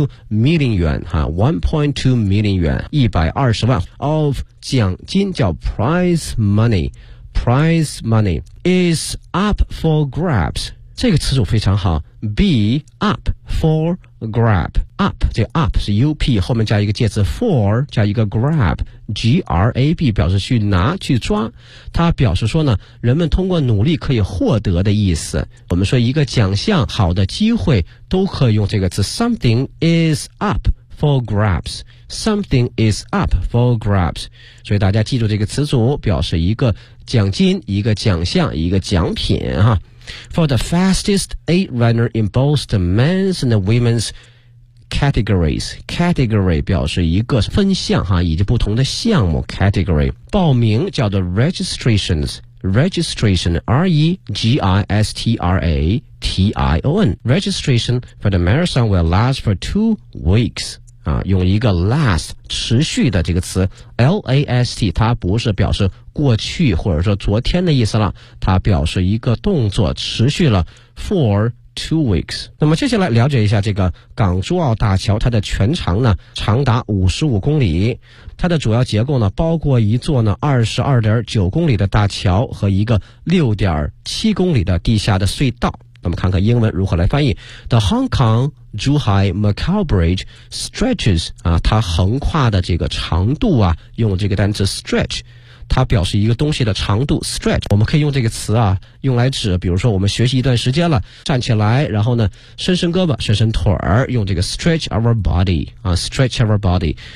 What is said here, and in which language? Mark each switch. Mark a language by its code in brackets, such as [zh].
[zh] million yuan 120万 of 奖金叫 prize money， [en] prize money is up for grabs， [zh] 这个词组非常好， be up forGrab up， 这 up 是 up 后面加一个介词 for 加一个 grab G-R-A-B 表示去拿去抓，它表示说呢人们通过努力可以获得的意思。我们说一个奖项好的机会都可以用这个词 [en] something is up for grabs， [zh] something is up for grabs， 所以大家记住这个词组表示一个奖金一个奖项一个奖品哈。 [en] For the fastest 8 runner in both the men's and the women's categories， [zh] category 表示一个分项哈，以及不同的项目 category， 报名叫做 registrations， registration R-E-G-I-S-T-R-A-T-I-O-N， [en] registration for the marathon will last for 2 weeks [zh] 啊，用一个 last 持续的这个词 last， 它不是表示过去或者说昨天的意思了，它表示一个动作持续了 for 2 weeks。那么接下来了解一下这个港珠澳大桥，它的全长呢长达55公里，它的主要结构呢包括一座呢 22.9 公里的大桥和一个 6.7 公里的地下的隧道。那么看看英文如何来翻译 [en] The Hong Kong Zhuhai Macau Bridge stretches [zh] 啊，它横跨的这个长度啊，用这个单词 stretch， 它表示一个东西的长度 stretch， 我们可以用这个词啊用来指，比如说我们学习一段时间了站起来，然后呢伸伸胳膊伸伸腿儿，用这个 [en] stretch our body [zh] 啊 stretch our body。